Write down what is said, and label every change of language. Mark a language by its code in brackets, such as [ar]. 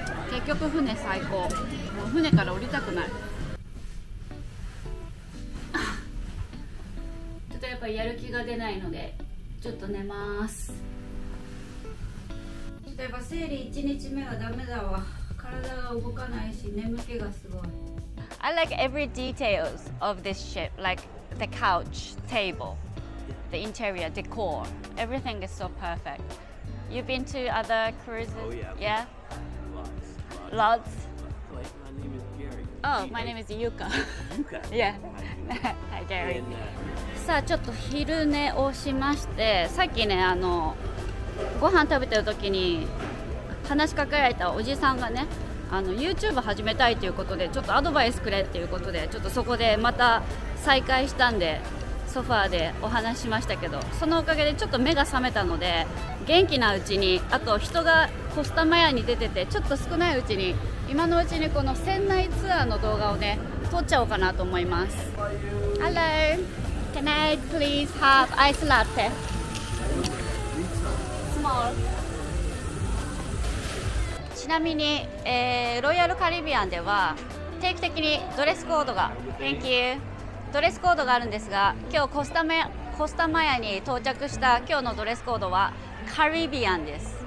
[ja] 結局船最高。もう船から降りたくない。ちょっとやっぱりやる気が出ないのでちょっと寝ます。ちょっとやっぱ生理1日目はダメだわ。体が動かないし眠気がすごい。 [en] I like every details of this ship, like the couch, table, the interior, decor. Everything is so perfect. You've been to other cruises? Oh yeah. Yeah? Lots. Lots? My name is Gary. Oh, my name is Yuka. Yuka. Yeah. Hi, Gary. And, [ja] さあちょっと昼寝をしまして、さっきねご飯食べてる時に話しかけられたおじさんがねYouTube 始めたいということでちょっとアドバイスくれっていうことでちょっとそこでまた再会したんでソファーでお話ししましたけど、そのおかげでちょっと目が覚めたので元気なうちに、あと人がコスタマヤに出ててちょっと少ないうちに今のうちにこの船内ツアーの動画をね撮っちゃおうかなと思います。 [en] Hello, can I please have ice latte? Small. [ja] ちなみに、ロイヤルカリビアンでは定期的にドレスコードが [en] Thank you [ja] ドレスコードがあるんですが、今日コスタマヤに到着した今日のドレスコードはカリビアンです。